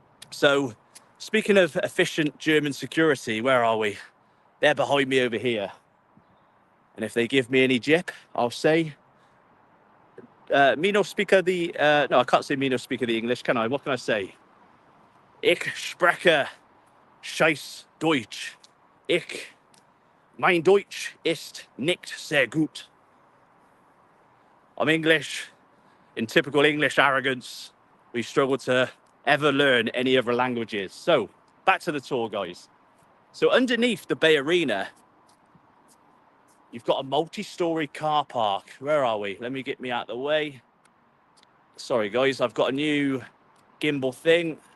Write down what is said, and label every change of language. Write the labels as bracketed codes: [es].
[en] So speaking of efficient German security, where are we? They're behind me over here. And if they give me any jip, I'll say, me no speaker the, no, I can't say me no speaker the English, can I? What can I say? [de] Ich spreche scheiß Deutsch. Mein Deutsch ist nicht sehr gut. [en] I'm English. In typical English arrogance, we struggle to ever learn any other languages. So, back to the tour, guys. So underneath the BayArena, you've got a multi-story car park. Where are we? Let me get me out of the way. Sorry, guys. I've got a new gimbal thing.